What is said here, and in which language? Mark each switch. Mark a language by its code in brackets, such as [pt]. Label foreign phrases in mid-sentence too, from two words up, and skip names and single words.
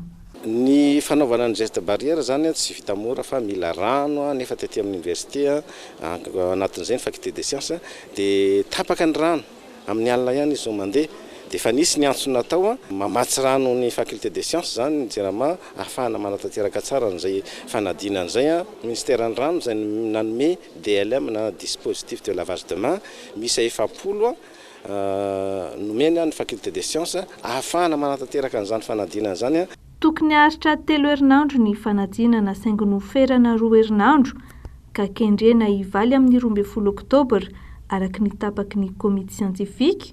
[mg] Ny fanaovana ny [fr] geste barrière [mg] zany tsy vita mora fa mila rano nefa tetỳ amin'ny université anatin'izay ny faculté [fr] des sciences [mg] dia tapaka ny rano amin'ny alina ihany izy zao mandeha dia fa nisy ny antso natao mamatsy rano ny [fr] faculté des sciences [mg] zany ny JERAMA ahafahana manatanteraka tsara n'izay fanadinana izay ministère ny rano izay nanome DLM na [fr] dispositif de lavage de main [mg] misy 70 nomena ny [fr] faculté des sciences [mg] ahafahana manatanteraka an'izany fanadinana zany. Tokony aritra 3 herinandro ny fanadinana saingy noferana 2 herinandro ka kendrena hivaly amin'ny 12 oktobra araka ny tapaky ny komity siantifika.